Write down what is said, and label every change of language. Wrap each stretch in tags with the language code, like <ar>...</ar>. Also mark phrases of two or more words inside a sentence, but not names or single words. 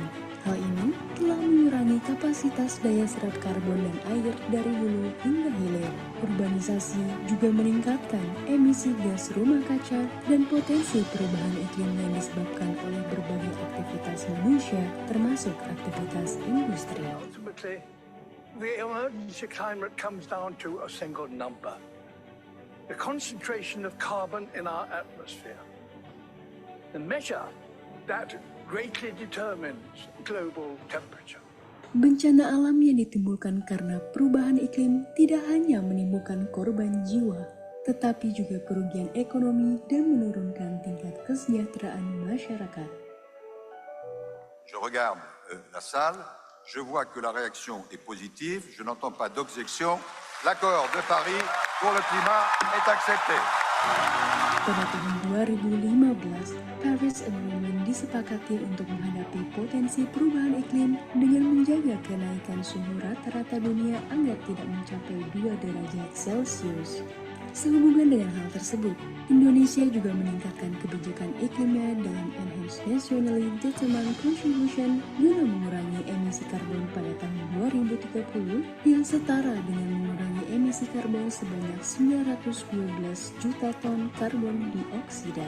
<id>Hal ini telah mengurangi kapasitas daya serap karbon dan air dari hulu hingga hilir. Urbanisasi juga meningkatkan emisi gas rumah kaca dan potensi perubahan iklim yang disebabkan oleh berbagai aktivitas manusia, termasuk aktivitas industri.</id> <en>Ultimately, the emergency climate comes down to a single number: the concentration of carbon in our atmosphere. The measure that greatly determines global temperature.</en> <id>Bencana alam yang ditimbulkan karena perubahan iklim tidak hanya menimbulkan korban jiwa, tetapi juga kerugian ekonomi dan menurunkan tingkat kesejahteraan masyarakat.</id> <fr>Je regarde la salle, je vois que la réaction est positive, je n'entends pas d'objection. L'accord de Paris pour le climat est accepté.</fr> <id>Pada tahun 2015, Paris Agreement disepakati untuk menghadapi potensi perubahan iklim dengan menjaga kenaikan suhu rata-rata dunia agar tidak mencapai 2 derajat Celcius. Sehubungan dengan hal tersebut, Indonesia juga meningkatkan kebijakan iklimnya dalam Enhanced Nationally Determined Contribution guna mengurangi emisi karbon pada tahun 2030 yang setara dengan mengurangi emisi karbon sebanyak 912 juta ton karbon dioksida.</id>